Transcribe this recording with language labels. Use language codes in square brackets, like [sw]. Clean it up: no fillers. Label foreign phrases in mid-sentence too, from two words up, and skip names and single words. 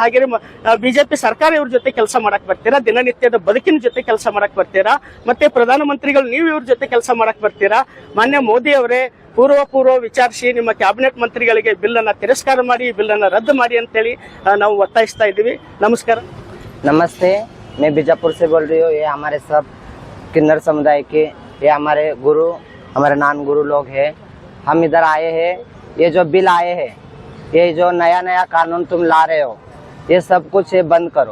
[kn] ಹಾಗೆ ಬಿಜೆಪಿ ಸರ್ಕಾರ ಇವ್ರ ಜೊತೆ ಕೆಲಸ ಮಾಡಕ್ ಬರ್ತೀರಾ? ದಿನನಿತ್ಯದ ಬದುಕಿನ ಜೊತೆ ಕೆಲಸ ಮಾಡಕ್ ಬರ್ತೀರಾ? ಮತ್ತೆ ಪ್ರಧಾನಮಂತ್ರಿಗಳು ನೀವು ಇವ್ರ ಜೊತೆ ಕೆಲಸ ಮಾಡಕ್ ಬರ್ತೀರಾ? ಮಾನ್ಯ ಮೋದಿ ಅವರೇ, ಪೂರ್ವ ವಿಚಾರಿಸಿ ನಿಮ್ಮ ಕ್ಯಾಬಿನೆಟ್ ಮಂತ್ರಿಗಳಿಗೆ ಬಿಲ್ ಅನ್ನ ತಿರಸ್ಕಾರ ಮಾಡಿ, ಬಿಲ್ ಅನ್ನ ರದ್ದು ಮಾಡಿ ಅಂತೇಳಿ ನಾವು ಒತ್ತಾಯಿಸ್ತಾ ಇದ್ದೀವಿ. ನಮಸ್ಕಾರ. [hi] नमस्ते, मैं बीजापुर से बोल रही हूँ। ये हमारे सब किन्नर समुदाय के, ये हमारे गुरु, हमारे नान गुरु लोग हैं। हम इधर आए हैं। ये जो बिल आए हैं, ये जो नया कानून तुम ला रहे हो, ये सब कुछ ये बंद करो।